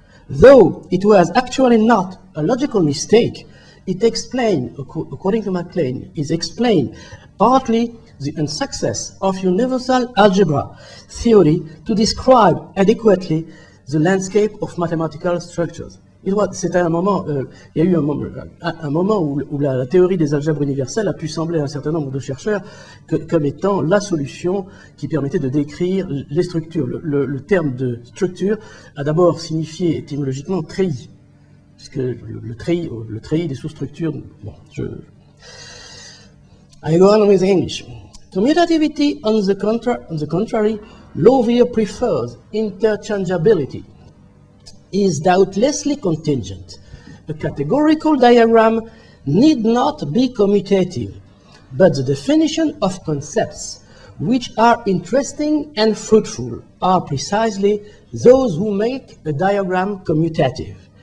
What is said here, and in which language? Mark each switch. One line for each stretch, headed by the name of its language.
English: Though it was actually not a logical mistake, it explained, according to MacLane, is explained partly the unsuccess of universal algebra theory to describe adequately the landscape of mathematical structures.
French: C'était un moment, il y a eu un moment où la théorie des algèbres universelles a pu sembler à un certain nombre de chercheurs comme étant la solution qui permettait de décrire les structures. Le terme de structure a d'abord signifié étymologiquement treillis, puisque le treillis des sous-structures.
English: Bon, I go on with English. Commutativity, on the contrary, Lowther prefers interchangeability, is doubtlessly contingent. A categorical diagram need not be commutative, but the definition of concepts which are interesting and fruitful are precisely those who make a diagram commutative.